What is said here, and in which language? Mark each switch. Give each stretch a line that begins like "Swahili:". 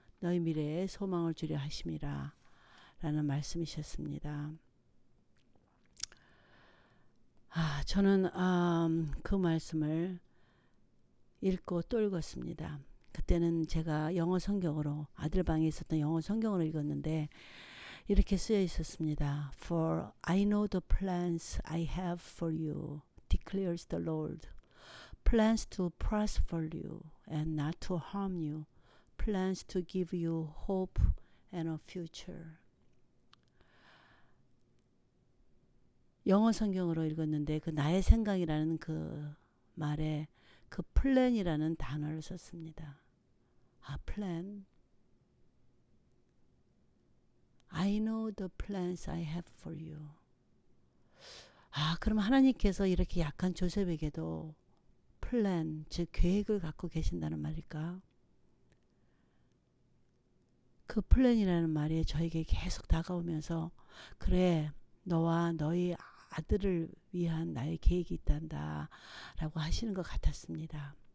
Korean: 너희 미래에 소망을 주려 하심이라. 라는 말씀이셨습니다. 저는 그 말씀을 읽고 또 읽었습니다. 그때는 제가 영어 성경으로 아들 방에 있었던 영어 성경으로 읽었는데 이렇게 쓰여 있었습니다.
English: For I know the plans I have for you, declares the Lord. Plans to prosper you and not to harm you. Plans to give you hope and a future.
Korean: 영어 성경으로 읽었는데 그 나의 생각이라는 그 말에 그 플랜이라는 단어를 썼습니다. 플랜.
English: I know the plans I have for you.
Korean: 그럼 하나님께서 이렇게 약한 조셉에게도 플랜, 즉 계획을 갖고 계신다는 말일까? 그 플랜이라는 말이 저에게 계속 다가오면서 그래, 너와 너희 아들을 위한 나의 계획이 있단다 라고 하시는 것 같았습니다.